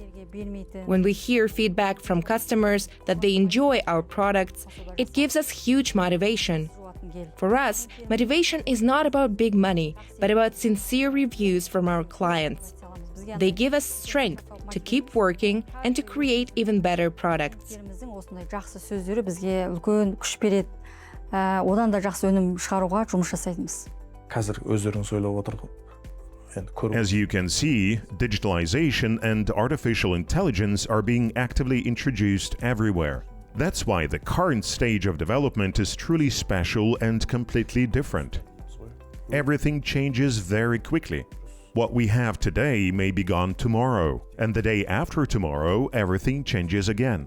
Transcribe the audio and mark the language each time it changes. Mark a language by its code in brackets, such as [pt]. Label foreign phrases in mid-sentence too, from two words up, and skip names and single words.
[en] When we hear feedback from customers that they enjoy our products, it gives us huge motivation. For us, motivation is not about big money, but about sincere reviews from our clients. They give us strength to keep working and to create even better products. [kk] Жақсы сөздері бізге үлкен күш береді. Одан да жақсы өнім шығаруға жұмыс жасаймыз. Қазір өздеріңіз ойлап отыр. [en] As you can see, digitalization and artificial intelligence are being actively introduced everywhere. That's why the current stage of development is truly special and completely different. Everything changes very quickly. What we have today may be gone tomorrow, and the day after tomorrow, everything changes again.